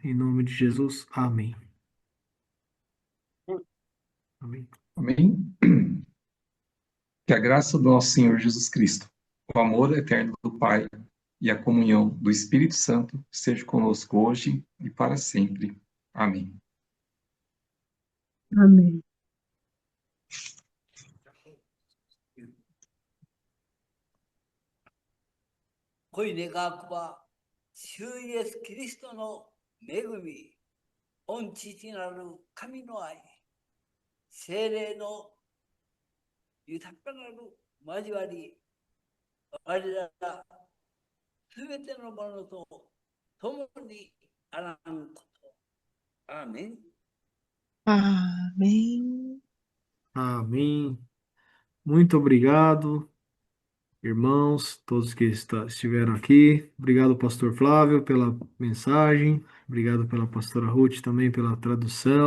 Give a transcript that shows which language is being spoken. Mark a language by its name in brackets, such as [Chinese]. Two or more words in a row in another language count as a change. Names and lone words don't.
[Portuguese] Em nome de Jesus, amém. Amém. Amém. Que a graça do nosso Senhor Jesus Cristo, o amor eterno do Pai e a comunhão do Espírito Santo seja conosco hoje e para sempre. Amém. Amém. [Japanese] 恋願わくば、主イエス・キリストの恵み、御父なる神の愛、聖霊の豊かなる交わり、我らすべてのものと共にあらんこと。アーメン。 [Portuguese] Amém. Amém. Muito obrigado, irmãos, todos que estiveram aqui. Obrigado, pastor Flávio, pela mensagem. Obrigado pela pastora Ruth também pela tradução.